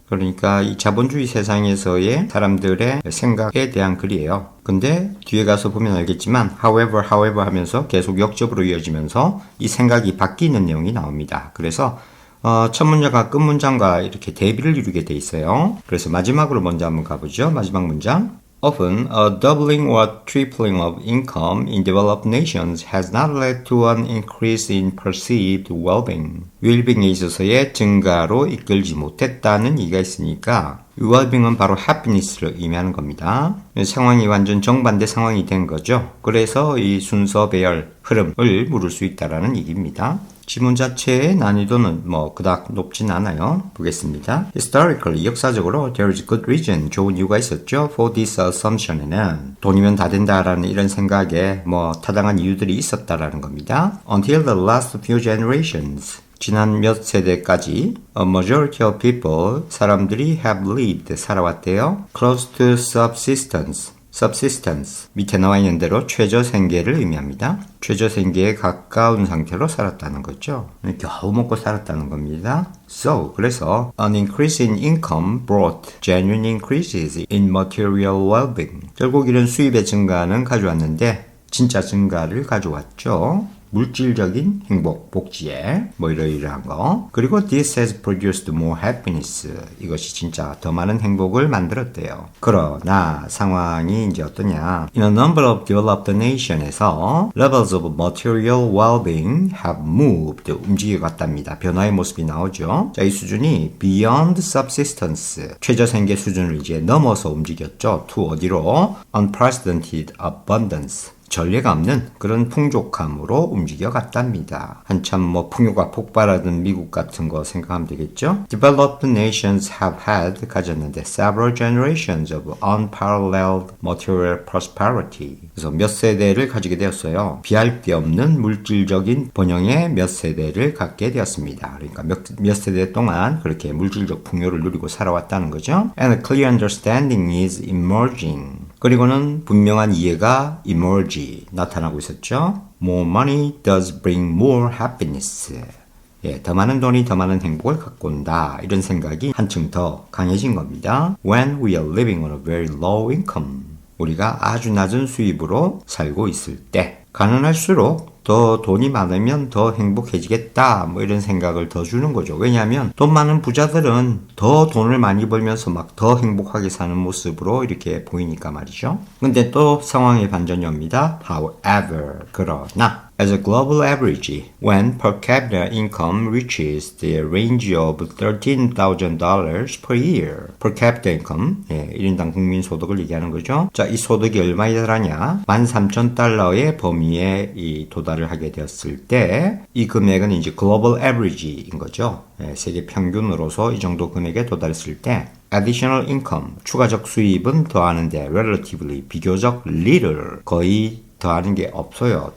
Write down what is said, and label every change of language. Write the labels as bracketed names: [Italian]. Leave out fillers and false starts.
[Korean] 그러니까 이 자본주의 세상에서의 사람들의 생각에 대한 글이에요. 근데 뒤에 가서 보면 알겠지만 however 하면서 계속 역접으로 이어지면서 이 생각이 바뀌는 내용이 나옵니다. 그래서 첫 문장과 끝 문장과 이렇게 대비를 이루게 돼 있어요. 그래서 마지막으로 먼저 한번 가보죠. 마지막 문장. [English] Often, a doubling or tripling of income in developed nations has not led to an increase in perceived well-being. [Korean] well-being에 있어서의 증가로 이끌지 못했다는 얘기가 있으니까 well-being은 바로 happiness를 의미하는 겁니다. 상황이 완전 정반대 상황이 된 거죠. 그래서 이 순서 배열 흐름을 물을 수 있다는 얘기입니다. 지문 자체의 난이도는 뭐 그닥 높진 않아요. 보겠습니다. [English] Historically, [Korean] 역사적으로 [English] there is good reason, [Korean] 좋은 이유가 있었죠. [English] For this assumption [Korean] 에는 돈이면 다 된다라는 이런 생각에 뭐 타당한 이유들이 있었다라는 겁니다. [English] Until the last few generations, [Korean] 지난 몇 세대까지 [English] a majority of people, [Korean] 사람들이 [English] have lived, [Korean] 살아왔대요. [English] Close to subsistence. [Korean] 밑에 나와 있는 대로 최저 생계를 의미합니다. 최저 생계에 가까운 상태로 살았다는 거죠. 겨우 먹고 살았다는 겁니다. [English] So, [Korean] 그래서 [English] an increase in income brought genuine increases in material well-being. [Korean] 결국 이런 수입의 증가는 가져왔는데 진짜 증가를 가져왔죠. 물질적인 행복, 복지에 뭐 이러이러한 거. 그리고 [English] this has produced more happiness. [Korean] 이것이 진짜 더 많은 행복을 만들었대요. 그러나 상황이 이제 어떠냐. [English] In a number of developed nations에서 levels of material well-being have moved. [Korean] 움직여 갔답니다. 변화의 모습이 나오죠. 자, 이 수준이 [English] beyond subsistence. [Korean] 최저 생계 수준을 이제 넘어서 움직였죠. [English] to [Korean] 어디로? [English] unprecedented abundance. [Korean] 전례가 없는 그런 풍족함으로 움직여 갔답니다. 한참 뭐 풍요가 폭발하던 미국 같은 거 생각하면 되겠죠? [English] Developed nations have had [Korean] 가졌는데 [English] several generations of unparalleled material prosperity. [Korean] 그래서 몇 세대를 가지게 되었어요. 비할 데 없는 물질적인 번영의 몇 세대를 갖게 되었습니다. 그러니까 몇 세대 동안 그렇게 물질적 풍요를 누리고 살아왔다는 거죠. [English] And a clear understanding is emerging. [Korean] 그리고는 분명한 이해가 emerge, 나타나고 있었죠. [English] More money does bring more happiness. [Korean] 예, 더 많은 돈이 더 많은 행복을 갖고 온다. 이런 생각이 한층 더 강해진 겁니다. [English] When we are living on a very low income. [Korean] 우리가 아주 낮은 수입으로 살고 있을 때 가난할수록 더 돈이 많으면 더 행복해지겠다 뭐 이런 생각을 더 주는 거죠. 왜냐하면 돈 많은 부자들은 더 돈을 많이 벌면서 막 더 행복하게 사는 모습으로 이렇게 보이니까 말이죠. 근데 또 상황의 반전이 옵니다. However, 그러나 [English] As a global average, when per capita income reaches the range of $13,000 per year. Per capita income, [Korean] 1인당 국민 소득을 얘기하는 거죠. 자, 이 소득이 얼마에 달하냐? 13,000달러의 범위에 도달을 하게 되었을 때, 이 금액은 이제 global average인 거죠. 세계 평균으로서 이 정도 금액에 도달했을 때, [English] additional income, [Korean] 추가적 수입은 더하는데 relatively, 비교적 little, 거의 더하는 게 없어요.